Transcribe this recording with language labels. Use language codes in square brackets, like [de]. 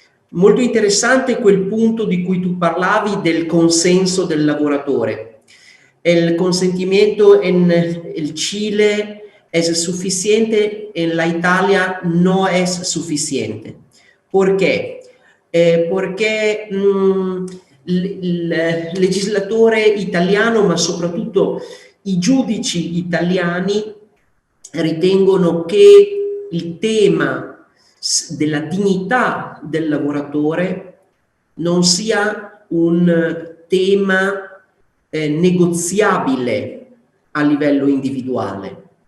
[it] Molto interessante quel punto di cui tu parlavi del consenso del lavoratore. [es] El consentimento en el Chile es suficiente, en la Italia no es suficiente. ¿Por qué? [it] Perché il legislatore italiano, ma soprattutto i giudici italiani, ritengono che il tema della dignità del lavoratore non sia un tema negoziabile a livello individuale.